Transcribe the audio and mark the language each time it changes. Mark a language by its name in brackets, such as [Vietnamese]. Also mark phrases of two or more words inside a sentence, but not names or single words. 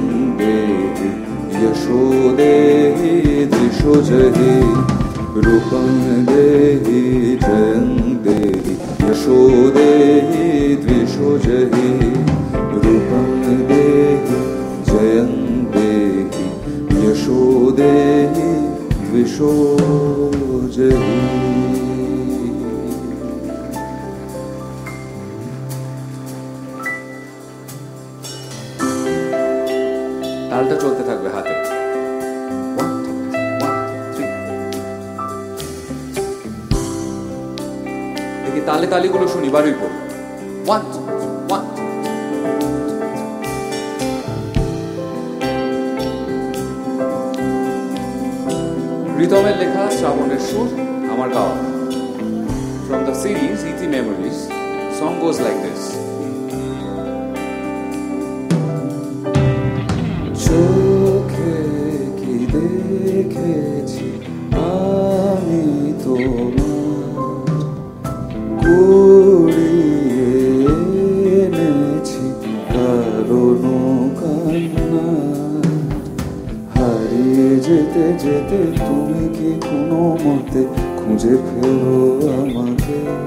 [Sanskrit] देहि यशो देहि दिशो जहि रूपं देहि जयं देहि यशो देहि दिशो जहि रूपं देहि जयं देहि यशो देहि दिशो जहि [Bangla] তালটা চলতে থাকবে হাতে দেখি তালে তালিগুলো শুনি বারুই পর 1 2 1 রিতমের লেখা শ্রাবণের সুর আমার গাওয়া [English] from the series Easy Memories song goes like this [Bangla] চোখে কি দেখেছি আমি তোমার কুড়িয়ে এনেছি কারণ কান্না হারিয়ে যেতে যেতে তুমি কি কোনো মতে খুঁজে ফেরো আমাকে